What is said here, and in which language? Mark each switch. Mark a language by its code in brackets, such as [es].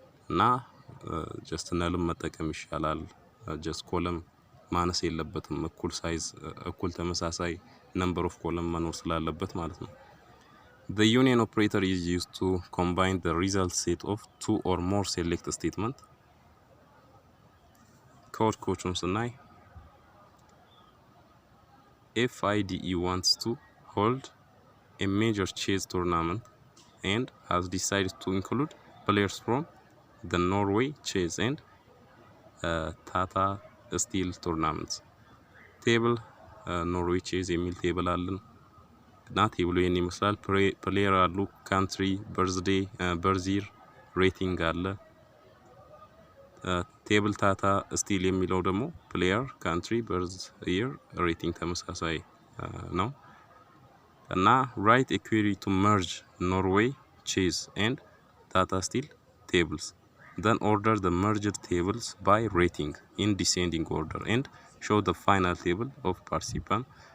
[am] እና ጀስት ናልም መጠቀም ይሻላል። ጀስት ኮለም ማነስ የለበትም እኩል ሳይዝ እኩል ተመሳሳይ ነምበር ኦፍ ኮለም መኖር ስላለበት ማለት ነው። [en] The union operator is used to combine the result set of two or more select statement. [am] ኮቹን ስናይ [en] FIDE wants to hold a major chess tournament and has decided to include players from the Norway chess and Tata Steel tournaments. [am] Table Norway chess የሚል ቴብል አለን እና ቴብሉ ይሄን ይመስላል። ፕሌየር አሉ፣ ካንትሪ፣ በርዝዴይ፣ በርዚር፣ ሬቲንግ አለ። ቴብል ታታ ስቲል የሚለው ደግሞ ፕሌየር፣ ካንትሪ፣ በርዝ ይር፣ ሬቲንግ ተመሳሳይ ነው እና [en] ራይት ኤ ኩዌሪ ቱ መርጅ ኖርዌይ ቼዝ ኤንድ ታታ ስቲል tables. Then order the merged tables by rating in descending order and show the final table of participant.